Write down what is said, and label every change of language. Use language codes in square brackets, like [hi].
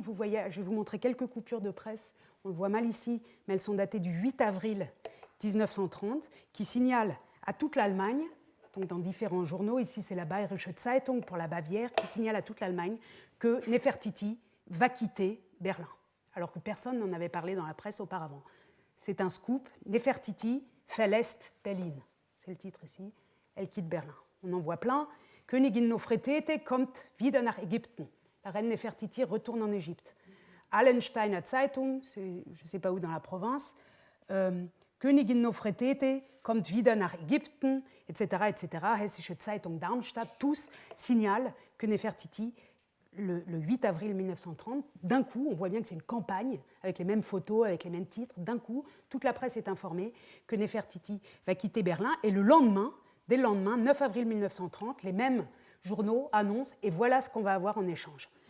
[fr] Vous voyez, je vais vous montrer quelques coupures de presse. On le voit mal ici, mais elles sont datées du 8 avril 1930, qui signalent à toute l'Allemagne, donc dans différents journaux, ici c'est la Bayerische Zeitung pour la Bavière, qui signale à toute l'Allemagne que Néfertiti va quitter Berlin, alors que personne n'en avait parlé dans la presse auparavant. C'est un scoop, [de] Néfertiti verlässt Berlin. [fr] C'est le titre ici, elle quitte Berlin. On en voit plein. [de] Königin Nofretete kommt wieder nach Ägypten. [fr] La reine Néfertiti retourne en Égypte. Allensteiner Zeitung, je ne sais pas où dans la province, [de] Königin Nofretete kommt wieder nach Ägypten, [fr] etc., etc. Hessische Zeitung Darmstadt, tous signalent que Néfertiti, le 8 avril 1930, d'un coup, on voit bien que c'est une campagne, avec les mêmes photos, avec les mêmes titres, d'un coup, toute la presse est informée que Néfertiti va quitter Berlin, et le lendemain, dès le lendemain, 9 avril 1930, les mêmes journaux annoncent, et voilà ce qu'on va avoir en échange.